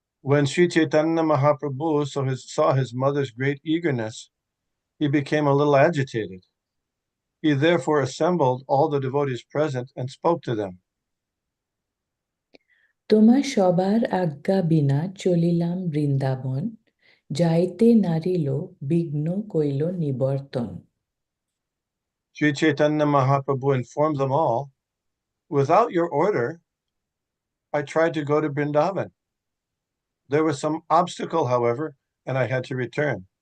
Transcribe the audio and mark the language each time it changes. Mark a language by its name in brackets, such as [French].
[English] When Sri Chaitanya Mahaprabhu saw his mother's great eagerness, he became a little agitated. He therefore assembled all the devotees present and spoke to them. [Bangla] তোমার সবার আজ্ঞা বিনা চলিলাম বৃন্দাবন, যাইতে নারিল বিঘ্ন কইল নিবর্তন। [English] Sri Chaitanya Mahaprabhu informed them all, "Without your order, I tried to go to Vrindavan. There was some obstacle, however, and I had to return."